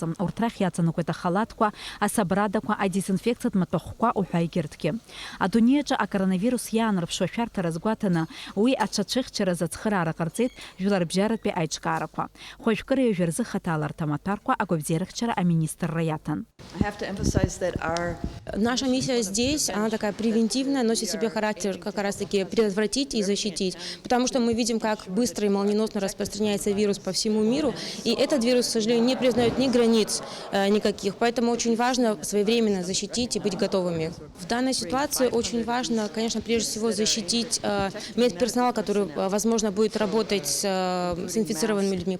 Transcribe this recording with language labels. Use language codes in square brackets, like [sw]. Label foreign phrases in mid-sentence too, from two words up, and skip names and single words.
[ab] Урҭ рахь иаҵанакуеит ахалаҭқәа, асабрадақәа, адезинфекциатә маҭәахәқәа уҳәа егьырҭгьы. Адунеиаҿы акоронавирус иаанарԥшуа шәарҭара азгәаҭаны уи аҽацәыхьчаразы ацхыраара ҟарҵеит жәларбжьаратәи аиҿкаарақәа. Хәажәкыра ҩажәа рзы хаҭаларҭа амаҭәарқәа агәабзиарахьчара аминистрра иаҭан. [ru] Наша миссия здесь, она такая превентивная, носит в себе характер как раз-таки предотвратить и защитить. Потому что мы видим, как быстро и молниеносно распространяется вирус по всему миру. И этот вирус, к сожалению, не признает ни границ никаких. Поэтому очень важно своевременно защитить и быть готовыми. В данной ситуации очень важно, конечно, прежде всего защитить медперсонал, который, возможно, будет работать с инфицированными людьми.